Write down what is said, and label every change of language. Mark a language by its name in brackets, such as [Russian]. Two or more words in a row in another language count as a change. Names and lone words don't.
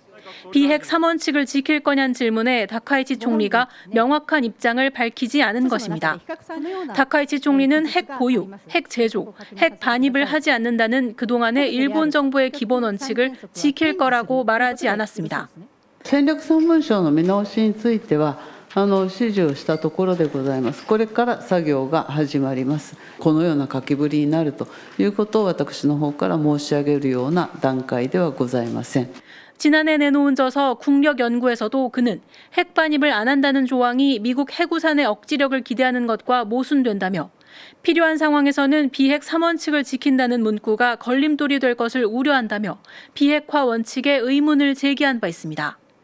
[Korean] 비핵 3원칙을 지킬 거냐는 질문에 다카이치 총리가 명확한 입장을 밝히지 않은 것입니다. 다카이치 총리는 핵 보유, 핵 제조, 핵 반입을 하지 않는다는 그동안의 일본 정부의 기본 원칙을 지킬 거라고 말하지 않았습니다. [Japanese] 戦略3文書の見直しについては指示をしたところでございます。これから作業が始まります。このような書きぶりになるということを私の方から申し上げるような段階ではございません. [Korean] 지난해 내놓은 저서 국력연구에서도 그는 핵 반입을 안 한다는 조항이 미국 해구산의 억지력을 기대하는 것과 모순된다며 필요한 상황에서는 비핵 3원칙을 지킨다는 문구가 걸림돌이 될 것을 우려한다며 비핵화 원칙에 의문을 제기한 바 있습니다.